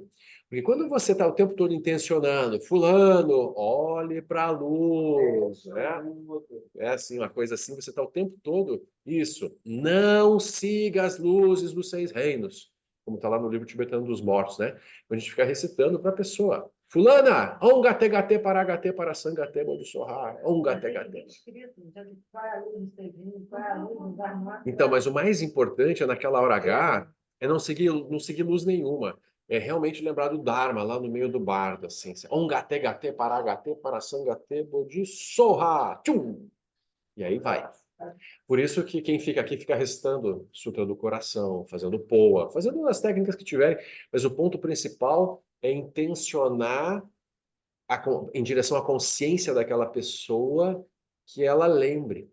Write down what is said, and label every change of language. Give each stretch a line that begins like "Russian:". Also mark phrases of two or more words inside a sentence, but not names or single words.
Portuguese: Porque quando você está o tempo todo intencionando, fulano, olhe para a luz, né? É assim, uma coisa assim, você está o tempo todo, isso, não siga as luzes dos 6 reinos, como está lá no livro tibetano dos mortos, né? A gente fica recitando para a pessoa. Fulana,
Sanskrit: om gate gate para gate para sangate bodhisorra, om gate gate.
Portuguese: Então, mas o mais importante é naquela hora H, é não seguir luz nenhuma. É realmente lembrar do Dharma, lá no meio do bardo, assim.
Sanskrit: Om gate gate para gate para sangate bodhisorra. Tchum!
Portuguese: E aí vai. Por isso que quem fica aqui fica recitando Sutra do Coração, fazendo poa, fazendo as técnicas que tiverem, mas o ponto principal é intencionar em direção à consciência daquela pessoa que ela lembre.